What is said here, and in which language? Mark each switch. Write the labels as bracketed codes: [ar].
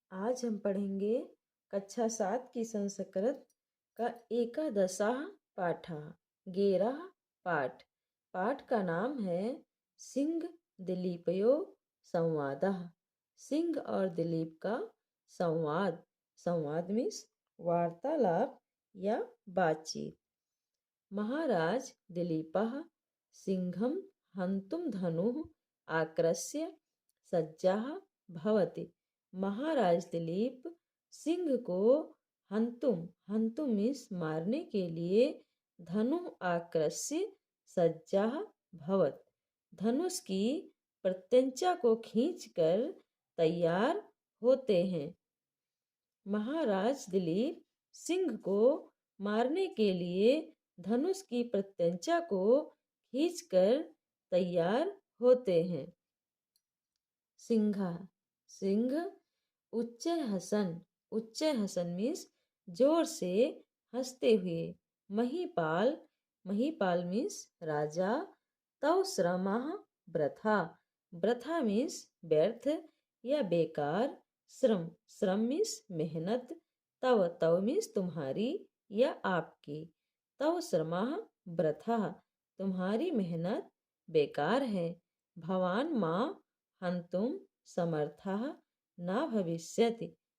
[hi] आज हम पढ़ेंगे कक्षा 7 की संस्कृत का एकादशः पाठः गेरः पाठ। पाठ का नाम है सिंह दिलीपयो संवादः। सिंह और दिलीप का संवाद। संवाद मीन्स वार्तालाप या बातचीत। [sa] महाराज दिलीपः सिंहं हन्तुं धनुः आकृष्य सज्जः भवति। [hi] महाराज दिलीप सिंह को हन्तुम मीन्स मारने के लिए [sa] धनु आकृष्य सज्जः भवत [hi] धनुष की प्रत्यंचा को खींचकर तैयार होते हैं। महाराज दिलीप सिंह को मारने के लिए धनुष की प्रत्यंचा को खींचकर तैयार होते हैं। सिंघा सिंह उच्च हसन मीन्स जोर से हंसते हुए। महीपाल महीपाल मीन्स राजा। [sa] तव श्रमः ब्रथा [hi] मीन्स व्यर्थ या बेकार। श्रम मीन्स मेहनत। तव मीन्स तुम्हारी या आपकी। [sa] तव श्रमः ब्रथा [hi] तुम्हारी मेहनत बेकार है। [sa] भवान मां हन्तुं समर्थः न भविष्यति।